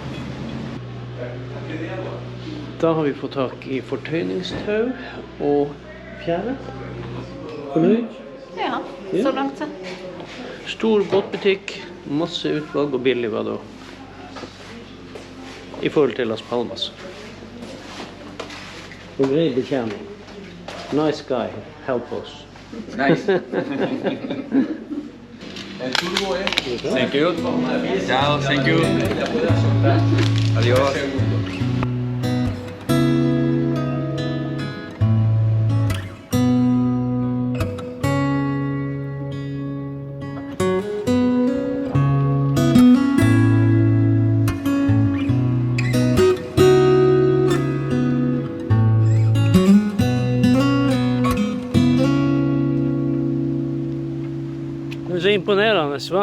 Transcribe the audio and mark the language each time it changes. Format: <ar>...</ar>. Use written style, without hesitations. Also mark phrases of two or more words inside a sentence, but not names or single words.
<no>Da har vi fått tak I fortøyningstau og fjære. Fornøyd? Ja, så langt så. Stor båtbutikk, masse utvalg og billig var det også. I forhold til Las Palmas. Og grei betjening.</no> <en>Nice guy, help us. Nice. Thank you. Ciao, thank you. Adiós.</en> <no>Det er så imponerende, hva?</no>